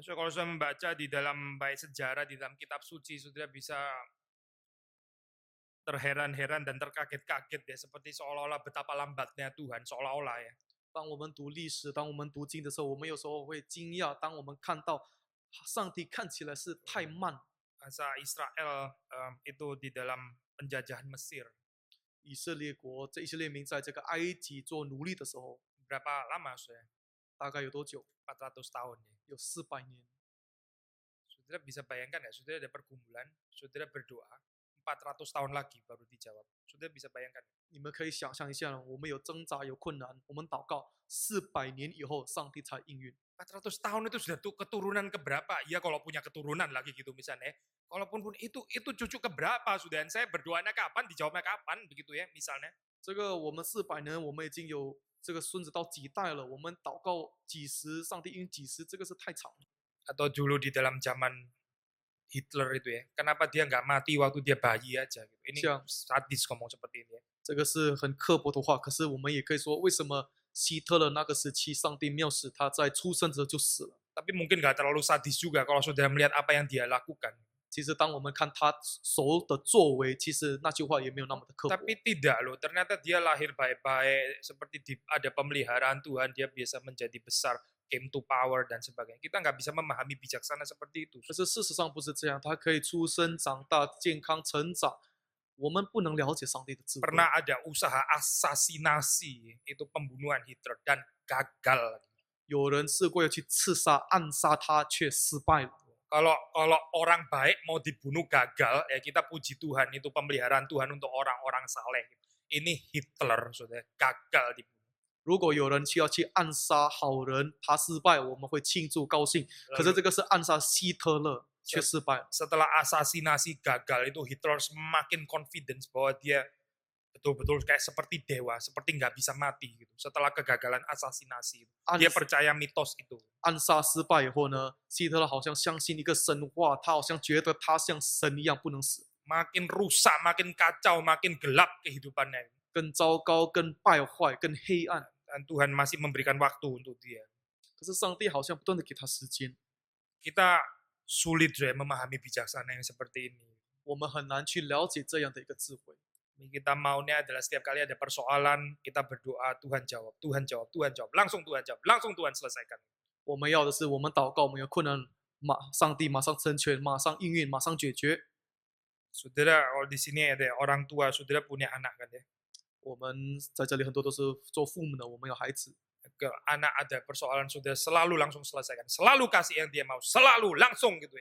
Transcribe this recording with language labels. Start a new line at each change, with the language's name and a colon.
Indonesian: So, kalau saya membaca di dalam baik sejarah, di dalam kitab suci, saudara bisa terheran-heran dan terkaget-kaget ya, seperti seolah-olah betapa lambatnya Tuhan, seolah-olah ya.
Chinese: 当我们读历史，当我们读经的时候，我们有时候会惊讶，当我们看到上帝看起来是太慢。
Indonesian: Bangsa Israel itu di dalam penjajahan Mesir.
Chinese: 以色列国，这以色列民在这个埃及做奴隶的时候，
Indonesian: Berapa lama saudara?
Chinese: 大概有多久？
Indonesian: 400 tahun ya.
Chinese: 有400年。
Indonesian: Saudara bisa bayangkan ya, saudara ada pergumulan, saudara berdoa, 400 tahun lagi baru dijawab. Saudara bisa bayangkan.
Chinese: 你们可以想象一下，我们有挣扎，有困难，我们祷告400年以后，上帝才应允。
Indonesian: 400 tahun itu sudah tuh keturunan keberapa? Ya kalau punya keturunan lagi gitu misalnya. Kalaupun itu cucu keberapa sudah? Saya berdoanya kapan? Dijawabnya kapan? Begitu ya misalnya.
Chinese: 这个我们400年，我们已经有这个孙子到几代了，我们祷告几时，上帝应几时，这个是太长了。
Indonesian: Atau dulu di dalam zaman Hitler itu ya. Kenapa dia nggak mati waktu dia bayi aja? Gitu. Ini Siap. sadis ngomong seperti ini ya.
Chinese: 这个是很刻薄的话，可是我们也可以说，为什么希特勒那个时期，上帝没有使他在出生的时候就死了？
Indonesian: Tapi mungkin nggak terlalu sadis juga kalau saudara melihat apa yang dia lakukan.
Chinese: 其实，当我们看他手的作为，其实那句话也没有那么的刻薄。
Indonesian: Tapi tidak loh, ternyata dia lahir baik-baik, seperti ada pemeliharaan Tuhan, dia biasa menjadi besar,
English: came to power
Indonesian: dan sebagainya. Kita nggak bisa memahami bijaksana seperti itu.
Chinese: 可是事实上不是这样，他可以出生、长大、健康成长。我们不能了解上帝的智慧。
Indonesian: Pernah ada usaha asasinasi, itu pembunuhan Hitler, dan gagal.
Chinese: 有人试过要去刺杀、暗杀他，却失败了。
Indonesian: Kalau orang baik mau dibunuh gagal, ya kita puji Tuhan, itu pemeliharaan Tuhan untuk orang-orang saleh. Ini Hitler, saudara, gagal dibunuh.
Chinese: 如果有人要去暗杀好人，他失败，我们会庆祝高兴。可是这个是暗杀希特勒，却失败了。
Indonesian: Setelah asasinasi gagal itu Hitler semakin confidence bahwa dia betul-betul kayak seperti dewa, seperti nggak bisa mati gitu. Setelah kegagalan asasinasi itu, dia percaya mitos itu.
Chinese: 暗杀失败以后呢，希特勒好像相信一个神话，他好像觉得他像神一样不能死。
Indonesian: Makin rusak, makin kacau, makin gelap kehidupannya.
Chinese: 更糟糕、更败坏、更黑暗。
Indonesian: Dan Tuhan masih memberikan waktu untuk dia.
Chinese: 可是上帝好像不断的给他时间，
Indonesian: Kita sulit ya memahami bijaksana yang seperti ini.
Chinese: 我们很难去了解这样的一个智慧。
Indonesian: Kita maunya adalah setiap kali ada persoalan, kita berdoa, Tuhan jawab, Tuhan jawab, Tuhan jawab, langsung Tuhan jawab, langsung Tuhan selesaikan.
Chinese: 我们要的是，我们祷告，我们有困难，上帝马上成全，马上应允，马上解决。
Indonesian: Saudara, kalau di sini ada orang tua, saudara punya anak kan ya.
Chinese: 我们在这里很多都是做父母的，我们有孩子。
Indonesian: Ke anak ada persoalan, saudara selalu langsung selesaikan, selalu kasih yang dia mau, selalu langsung gitu.